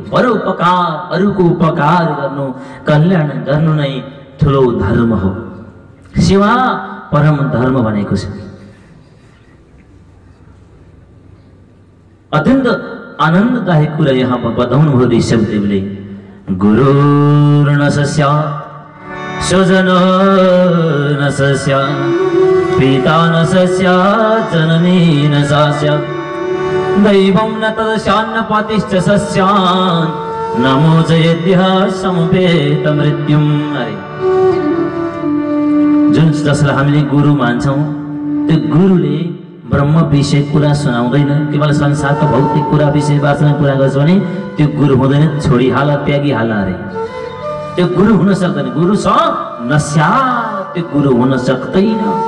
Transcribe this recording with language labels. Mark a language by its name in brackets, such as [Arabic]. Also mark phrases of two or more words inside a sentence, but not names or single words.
[Nepali] परोपकार, अरूको उपकार गर्नु, कल्याण गर्नु नै ठुलो धर्म हो। सेवा परम धर्म भनेको छ। अत्यन्त आनन्ददायक कुरा यहाँ बताउनु भयो ऋषभदेवले। [Sanskrit] गुरुर्न स्यात् स्वजनो न स्यात् पिता न स्यात् जननी न स्यात् दैवं न तदस्यान्न पतिश्च स्यात् नमो जयेद्यः समुपेत मृत्युम्। [Nepali] अरे जुन जसलाई हामीले गुरु मान्छौं त्यो गुरुले ब्रह्म विषय कुरा सुनाउँदैन, केवल संसारको भौतिक कुरा विषय वाचन कुरा गर्छ भने त्यो गुरु हुँदैन, छोडिहाल, त्यागिहाल। अरे त्यो गुरु हुन सक्दैन। गुरु छ नस्यात्, त्यो गुरु हुन सक्दैन।